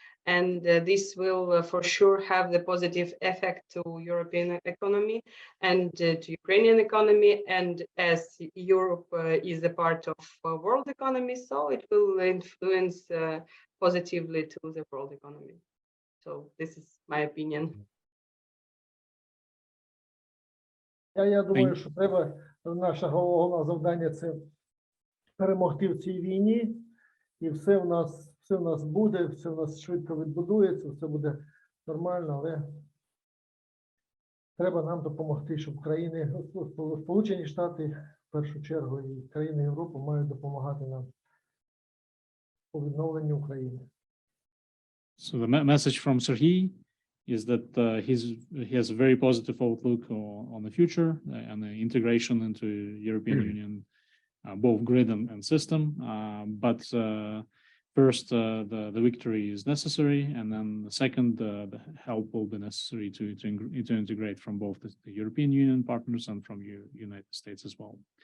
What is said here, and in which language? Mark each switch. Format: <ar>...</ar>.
<en>And this will for sure have the positive effect to European economy and to Ukrainian economy. And as Europe is a part of world economy, so it will influence positively to the world economy. So this is my opinion.</en> <uk>Я думаю, що треба, наше головне завдання – це перемогти в цій війні, і все в нас буде, все в нас швидко відбудується, все буде нормально, але треба нам допомогти, щоб країни, Сполучені Штати, в першу чергу, і країни Європи мають допомагати нам у відновленні України.</uk> <en>So the message from Serhiy is that he has a very positive outlook on the future and the integration into European Union, both grid and system. But first, the victory is necessary, and then the second, the help will be necessary to integrate from both the European Union partners and from United States as well.</en>